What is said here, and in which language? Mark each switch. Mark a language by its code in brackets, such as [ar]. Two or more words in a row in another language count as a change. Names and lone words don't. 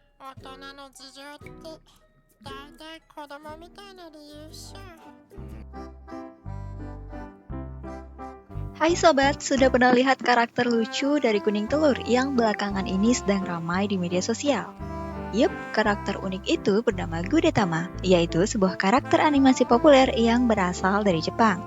[ja] 大人の事情ってだいたい子供みたいな理由っしょ。 [id] Hai sobat, sudah pernah lihat karakter lucu dari Kuning Telur yang belakangan ini sedang ramai di media sosial? Yup, karakter unik itu bernama Gudetama, yaitu sebuah karakter animasi populer yang berasal dari Jepang.